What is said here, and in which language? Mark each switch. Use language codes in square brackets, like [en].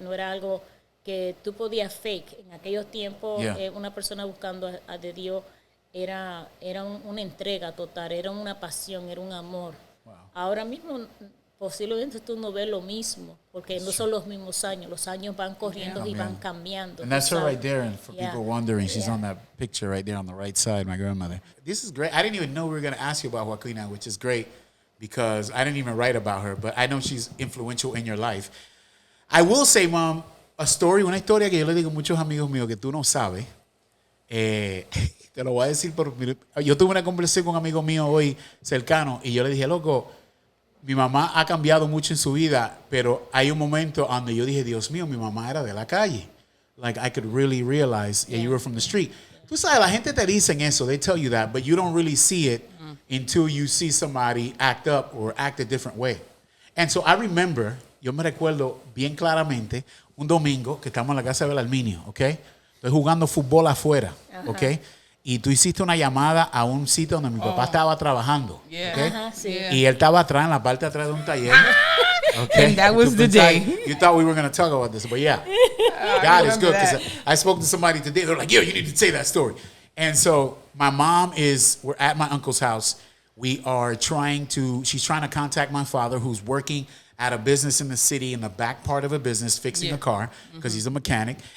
[es] No era algo que tú podías fake. En aquellos tiempos, [en] Yeah. [es] una persona buscando a de Dios era una entrega total, era una pasión, era un amor. [en] Wow. [es] Ahora mismo posiblemente tú no ves lo mismo, porque no son los mismos años van corriendo y van cambiando. [en] And that's her right there. And for Yeah. people wondering, she's Yeah. on that picture right there on the right side, my grandmother. This is great. I didn't even know we were going to ask you about Joaquina, which is great because I didn't even write about her, but I know she's influential in your life. I will say, Mom, [es] una historia que yo le digo a muchos amigos míos que tú no sabes. Te lo voy a decir yo tuve una conversación con un amigo mío hoy cercano y yo le dije, loco, mi mamá ha cambiado mucho en su vida, pero hay un momento donde yo dije, Dios mío, mi mamá era de la calle. [en] Like, I could really realize you were from the street. [es] Tú sabes, la gente te dicen eso, [en] they tell you that, but you don't really see it until you see somebody act up or act a different way. And so I remember, [es] yo me recuerdo bien claramente, un domingo que estamos en la casa de Belarminio, ¿ok? Estoy jugando fútbol afuera, ¿ok? Y tú hiciste una llamada a un sitio donde mi papá estaba trabajando, [en] Yeah. [es] ¿ok? Ajá, sí. [en] Yeah. [es] Y él estaba atrás, en la parte de atrás de un taller. [en] Okay. And that was [es] Tú [en] the [es] pensabas- [en] day. You thought we were going to talk about this, but yeah. God is remember good because that. I spoke to somebody today. They're like, yo, you need to say that story. And so we're at my uncle's house. She's trying to contact my father who's working at a business in the city in the back part of a business fixing a car because he's a mechanic.